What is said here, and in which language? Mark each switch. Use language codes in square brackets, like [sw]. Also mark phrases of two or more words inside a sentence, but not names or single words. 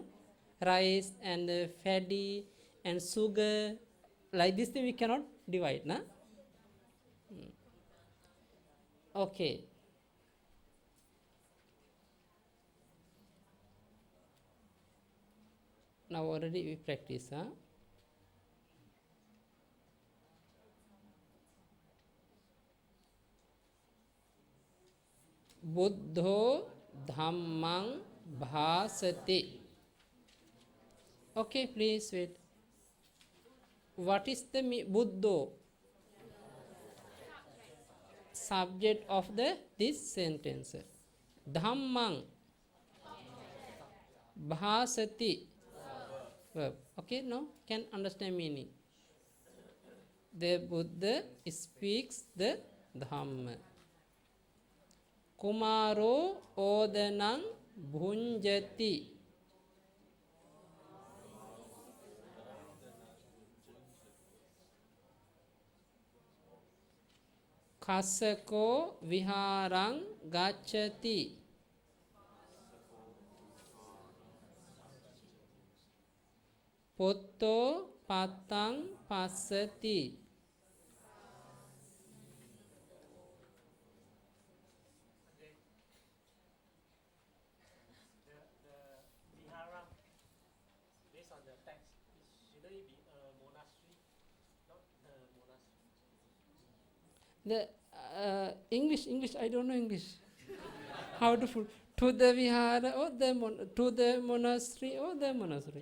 [en] Rice and fatty and sugar, like this thing we cannot divide, no? Okay. Now already we practice, huh? [pi] Buddho dhammang bhasati. [en] Okay, please wait. What is the Buddho? Subject of this sentence. [pi] Dhammang bhasati. [en] Verb. Okay, no? Can understand meaning. The Buddha speaks the Dhamma. [pi] Kumaro odanang bhunjati. Kasako viharang gacchati. Potto patang passati. [en] Vihara, based on the text, should it be a monastery, not a monastery? The English, I don't know English. How to put to the vihara or to the monastery or the monastery?